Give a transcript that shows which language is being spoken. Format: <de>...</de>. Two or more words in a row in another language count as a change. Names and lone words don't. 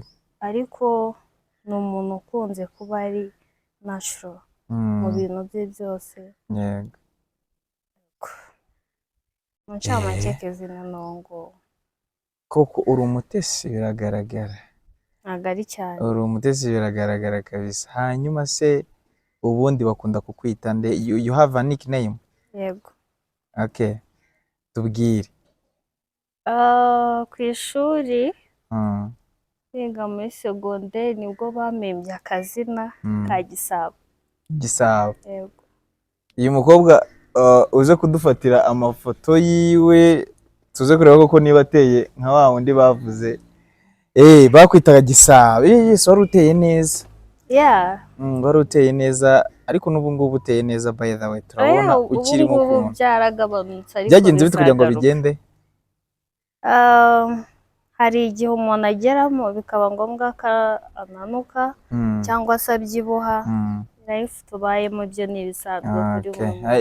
<rw>Ariko ni umuntu ukunze kuba ari natural mu bintu bye byose. Yego. Mu ncamake Kevin nongo koko uri umutesi biragaragara. Nagari cyane. Uri umutesi biragaragara kabisa. Hanyuma se ubundi bakunda kukwita nde?</rw> <en>You have a nickname?</en> <rw>Yego. Okay. Tubwire. Ku ishuri biga muri secondaire nibwo bamembye akazina ka Gisabo. Gisabo. Yego. Uyu mukobwa uze kudufatira amafoto yiwe tuze kureba koko niba ateye nka wa wundi bavuze bakwitaga Gisabo. Yesu wari uteye neza. Wari uteye neza ariko n'ubu ngubu uteye neza</rw> <en>by the way.</en> <rw>Turabona ukiri mu kuntu byaragabanutse ariko byagenze bite kugira ngo bigende? Hari igihe umuntu ageramo bikaba ngombwa ko ananuka cyangwa se abyibuha. Life tubayemo byo nibisanzwe kuri buri</rw>